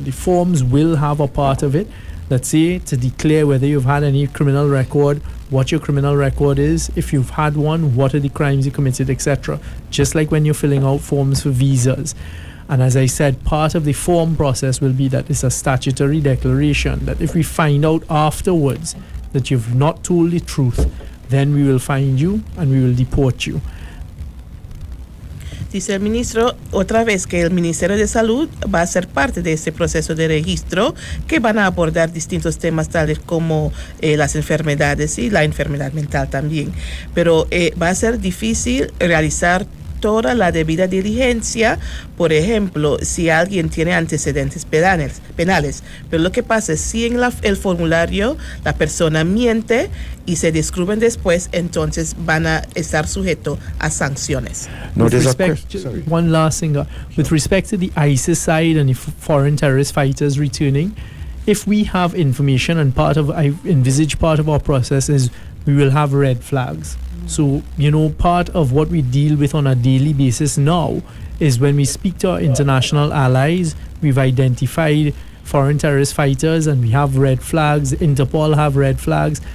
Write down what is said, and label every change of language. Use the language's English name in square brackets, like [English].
[English] The forms will have a part of it that say to declare whether you've had any criminal record, what your criminal record is, if you've had one, what are the crimes you committed, etc. Just like when you're filling out forms for visas. And as I said, part of the form process will be that it's a statutory declaration that if we find out afterwards that you've not told the truth, then we will find you and we will deport you. [Spanish] Dice el ministro otra vez que el Ministerio de Salud va a ser parte de este proceso de registro, que van a abordar distintos temas tales como las enfermedades y la enfermedad mental también. Pero va a ser difícil realizar toda la debida diligencia. Por ejemplo, si alguien tiene antecedentes penales, pero lo que pasa es si en el formulario la persona miente y se descubren después, entonces van a estar sujetos a sanciones. [English] No, one last thing, with respect to the ISIS side and the foreign terrorist fighters returning, if we have information, and I envisage part of our process is we will have red flags. So, part of what we deal with on a daily basis now is when we speak to our international allies, we've identified foreign terrorist fighters and we have red flags, Interpol have red flags.